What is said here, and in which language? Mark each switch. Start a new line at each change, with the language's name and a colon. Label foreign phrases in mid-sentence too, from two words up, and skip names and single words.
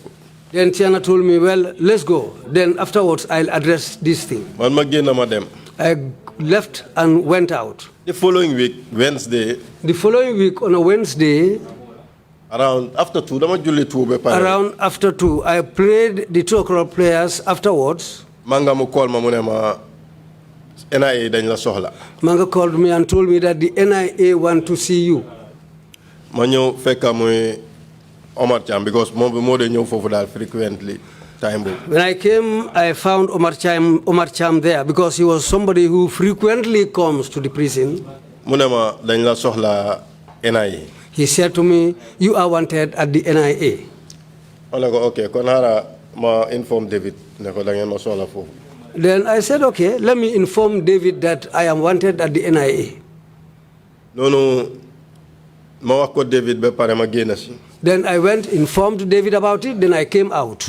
English: Then Tiana told me, well, let's go. Then afterwards, I'll address this thing. I left and went out. The following week, Wednesday. The following week on a Wednesday. Around after 2, around after 2, I prayed the 2 o'clock prayers afterwards.
Wolof: Manga called NIA dañ la soxla.
English: Manga called me and told me that the NIA want to see you.
Wolof: Ma ñew fekka moy Omar Cham because mo de ñew fofu dal
English: frequently time. When I came, I found Omar Cham there because he was somebody who frequently comes to the prison.
Wolof: Munema dañ la soxla NIA.
English: He said to me, you are wanted at the NIA.
Wolof: Okay, konara ma inform David.
English: Then I said, okay, let me inform David that I am wanted at the NIA. Then I went, informed David about it, then I came out.